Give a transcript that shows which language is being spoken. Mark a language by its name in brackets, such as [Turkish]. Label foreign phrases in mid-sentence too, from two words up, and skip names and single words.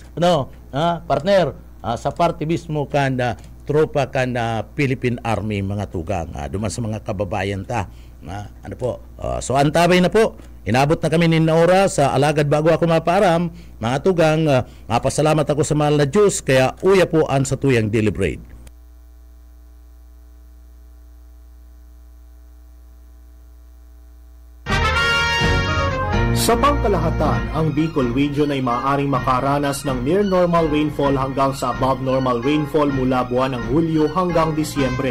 [Bikol] Partner, sa party mismo kan tropa kan Philippine Army, mga tugang, duman sa mga kababayan ta. So antabay na po. Inabot na kami nin oras sa alagad bago ako mapaaram, mga tugang, mapasalamat ako sa mahal na Diyos, kaya uya po ang sa tuyang deliberate. [Filipino] Sa pangkalahatan, ang Bicol Region ay maaaring makaranas ng [English] near normal rainfall [Filipino] hanggang sa [English] above normal rainfall [Filipino] mula buwan ng Hulyo hanggang Disyembre.